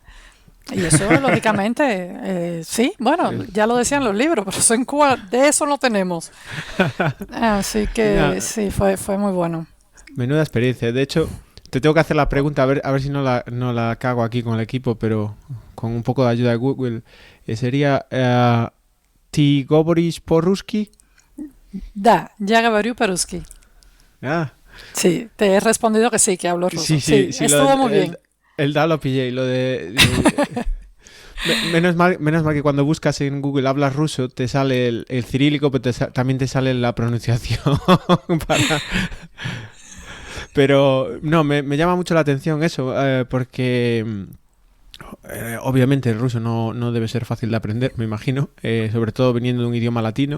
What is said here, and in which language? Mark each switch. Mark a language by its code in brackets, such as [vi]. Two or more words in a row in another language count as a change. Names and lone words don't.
[es] Y eso, lógicamente, sí, bueno, ya lo decían los libros, pero eso en Cuba, de eso no tenemos. Así que sí, fue muy bueno. Menuda experiencia. De hecho, te tengo que hacer la pregunta, a ver si no la cago aquí con el equipo, pero con un poco de ayuda de Google. [ru] Sería ¿Ты говоришь по-русски? Да, я говорю по-русски. [es] Sí, te he respondido que sí, que hablo ruso. Sí, estuvo muy bien. El da lo pillé y lo de menos mal que cuando buscas en Google hablas ruso te sale el cirílico, pero también te sale la pronunciación. Pero no, me llama mucho la atención eso, porque obviamente el ruso no debe ser fácil de aprender, me imagino, sobre todo viniendo de un idioma latino.